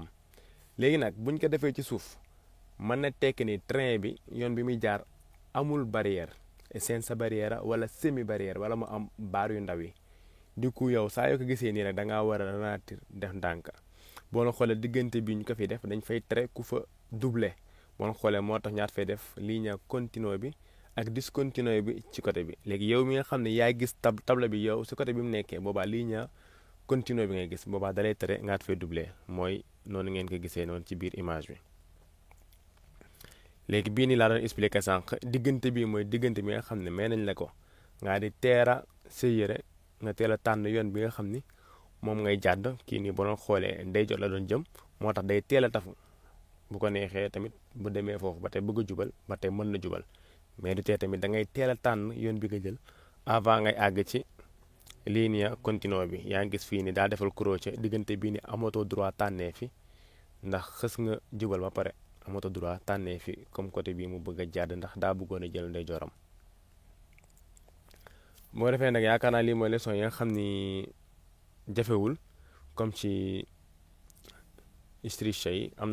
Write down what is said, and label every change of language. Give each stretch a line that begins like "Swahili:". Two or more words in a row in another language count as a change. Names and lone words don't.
Wolof: léegi nag buñ ko defee ci suuf mën na tekki ni train bi yoon bi muy jaar amul barrière senza barrière wala
French: semi barrière
Wolof: wala mu am baar yu ndaw yi du coup yow saa yoo ko gisee nii rek da ngaa war a ralentir def ndànk boo la xoolee diggante bi ñu ko fi def dañ fay tere ku fa doubler boo la xoolee moo tax ñaat fay def
Italian: linea continua
Wolof: bi ak discontinua bi ci côté bi. léegi yow mi nga xam ne yaa gis table bi yow si côté bi mu nekkee boobaa
Italian: linea continua
Wolof: bi ngay gis boobaa dalay tere ngaat fay doubler mooy noonu ngeen ko gisee noonu ci biir image bi. léegi bii nii laa doon expliquer sànq diggante bi mooy diggante bi nga xam ne may nañ la ko ngaa di teera scegliere nga teel a tànn yoon bi nga xam ni moom ngay jàdd kii nii boo doon xoolee ndeyjoor la doon jëm moo tax day teel a tafu bu ko neexee tamit bu demee foofu ba tey bëgg a jubal ba tey mën na jubal mais du tee tamit da ngay teel a tànn yoon bi nga jël avant ngay àgg ci
Italian: linea continua
Wolof: bi. yaa ngi gis fii ni daa defal croce diggante bii ni amatoo droit tànnee fi ndax xës nga jubal ba pare amatoo droit tànnee fi comme côté bii mu bëgg a jàdd ndax daa bëggoon a jël ndeyjooram. boo defee nag yaakaar naa lii mooy leçon yi nga xam ni jafewul comme ci strisce yi am